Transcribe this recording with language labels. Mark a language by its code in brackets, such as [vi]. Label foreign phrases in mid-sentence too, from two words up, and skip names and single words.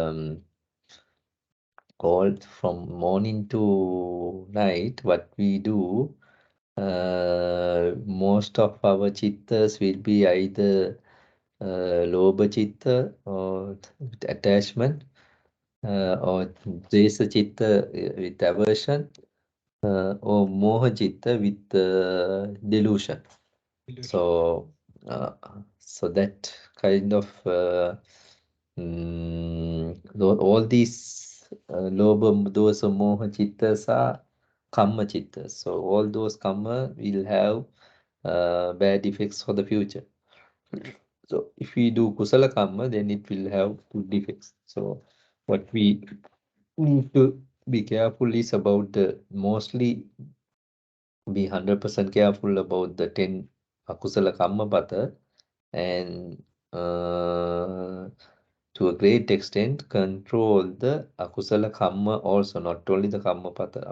[en] all from morning to night, what we do, most of our chittas will be either [pi] lobha chitta [en] or attachment, or [pi] dvesa chitta [en] with aversion, or [pi] moha chitta [en] with delusion. So that kind of all these [pi] lobha, dosa, moha chittas [en] are karma chittas. So all those karma will have bad effects for the future. So if we do [pi] kusala karma, [en] then it will have good effects. So what we need to be careful is about mostly be 100% careful about the 10 [pi] akusala karma pata, [en] and to a great extent control the [pi] akusala karma [en] also, not only the [pi] karma pata.